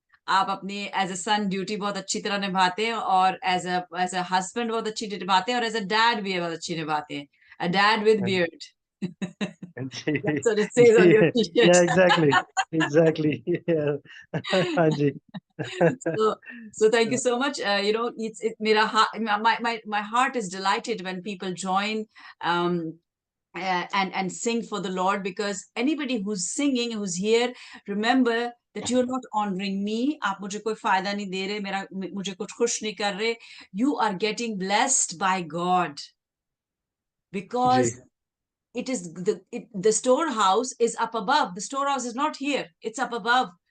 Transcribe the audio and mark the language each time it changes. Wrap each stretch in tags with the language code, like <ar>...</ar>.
<hi>आप अपनी</hi> <en>as a son duty</en> <hi>बहुत अच्छी तरह निभाते हैं, और</hi> <en>as a husband</en> <hi>बहुत अच्छी निभाते हैं, और</hi> <en>as a dad</en> <hi>भी बहुत अच्छी निभाते हैं.</hi> <en>A dad with And- beard. and That's what it says on your t-shirt. yeah, exactly. Exactly. Yeah. Anji. So thank you so much. You know,</en> <hi>मेरा</hi> <en>my heart is delighted when people join and sing for the Lord, because anybody who's singing, who's here, remember that you're not honoring me.</en> <hi>आप मुझे कोई फायदा नहीं दे रहे, मुझे कुछ खुश नहीं कर रहे.</hi> <en>You are getting blessed by God, because Ji. it is the storehouse is up above. The storehouse is not here, it's up above.</en>